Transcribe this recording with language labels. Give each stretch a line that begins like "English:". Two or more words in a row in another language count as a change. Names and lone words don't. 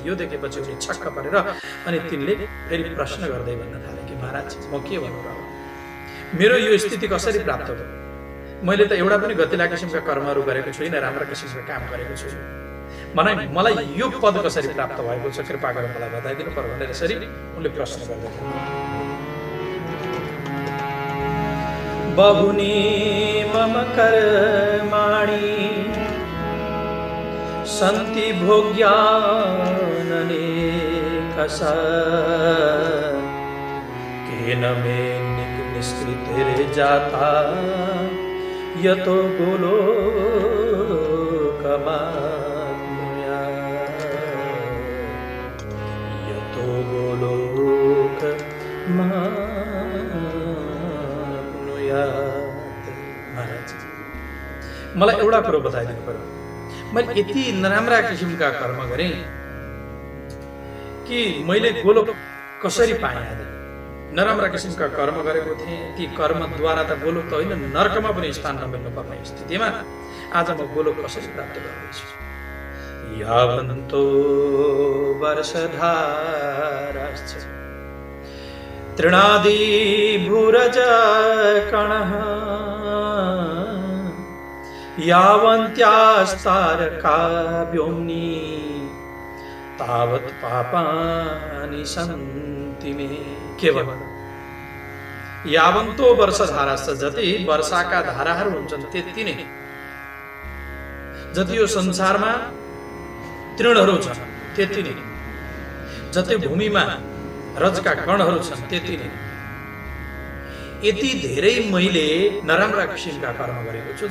Nepali: यो देखेपछि उनी छक्क परेर अनि तिनले फेरि प्रश्न गर्दै भन्न थाले कि महाराज, म के भन्नु र, मेरो यो स्थिति कसरी प्राप्त भयो? मैले त एउटा पनि गतिला किसिमका कर्महरू गरेको छुइनँ, राम्रा किसिमका काम गरेको छुइनँ। मलाई यो पद कसरी प्राप्त भएको छ, कृपा गरेर मलाई बताइदिनु पर्यो भनेर यसरी उनले प्रश्न गर्दै थिए।
Sanskrit: बहुनी मम कर्माणि सन्ति भोग्याननेकशः केन मे निष्कृतिर्जाता यतो गोलोकमाप्नुयात् यतो गोलोकमाप्नुयात्।
Nepali: महाराज, मलाई एउटा कुरो बताइदिनु पर्यो, मैले यति नराम्रा किसिमका कर्म गरेँ कि मैले गोलोक कसरी पाएँ? नराम्रा किसिमका कर्म गरेको थिएँ, ती कर्मद्वारा त गोलोक त होइन, नर्कमा पनि स्थान नमिल्नु पर्ने स्थितिमा आज म गोलोक कसरी प्राप्त गर्दैछु?
Sanskrit: यावन्तो वर्षधाराश्च तृणादि भूरज कणः यावन्त्यास्तारका व्योम्नि तावत् पापानि सन्ति मे। केवल यावन्तो वर्षधाराश्च,
Nepali: जति वर्षाका धाराहरू हुन्छन् त्यति नै, जति यो संसारमा तृणहरू छन् त्यति नै, जति भूमिमा रजका कणहरू छन् त्यति नै, यति धेरै मैले नराम्रा किसिमका कर्म गरेको छु।